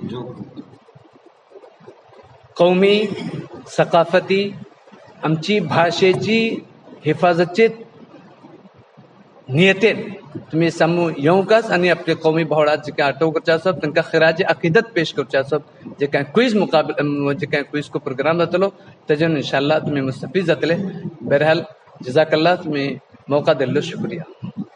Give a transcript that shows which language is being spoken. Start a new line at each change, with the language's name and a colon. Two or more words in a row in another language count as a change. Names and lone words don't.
Urdu: قومی ثقافتی
Konkani: आमची भाषेची हिफाजतचे नियतेन तुम्ही सामू येवकाच आणि आपले कौमी भावडात जे काय आटोव करचे आसप तांकां
Urdu: خراج عقیدت پیش
Konkani: करचे आसप जे काय क्विज मुकाबला जे काय क्विज को प्रोग्राम जातलो तेजेन इंशाल्लाह तुम्ही मुस्तफीद जातले
Urdu: بہرحال جزاک اللہ
Konkani: तुम्ही मौका दिल्लो शुक्रिया